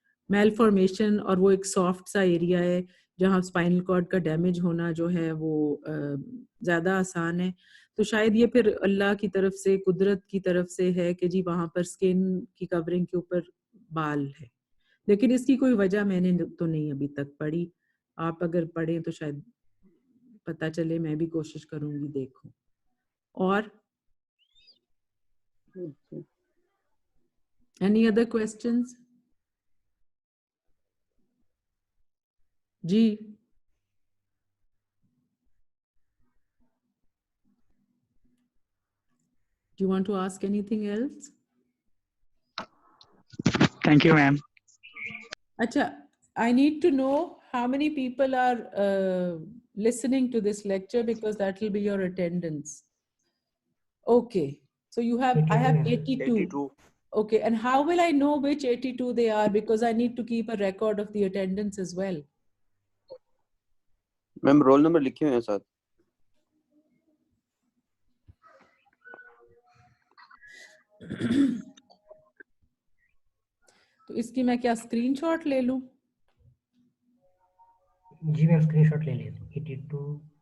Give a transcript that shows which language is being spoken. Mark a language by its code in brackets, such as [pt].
[hi] Malformation और वो एक सॉफ्ट सा एरिया है जहाँ स्पाइनल कॉर्ड का डैमेज होना जो है वो ज्यादा आसान है तो शायद ये फिर अल्लाह की तरफ से कुदरत की तरफ से है कि जी वहां पर स्किन की कवरिंग के ऊपर बाल है लेकिन इसकी कोई वजह मैंने तो नहीं अभी तक पढ़ी आप अगर पढ़ें तो शायद पता चले मैं भी कोशिश करूंगी देखूं और any other questions [en] जी do you want to ask anything else? Thank you, ma'am. Acha, I need to know how many people are listening to this lecture because that will be your attendance. Okay, so you have, I have 82. 82. Okay, and how will I know which 82 they are? Because I need to keep a record of the attendance as well. [hi] Ma'am roll number लिखे हुए हैं साथ. तो इसकी मैं क्या screenshot ले लूं? जी मैम स्क्रीनशॉट ले लीजिए 82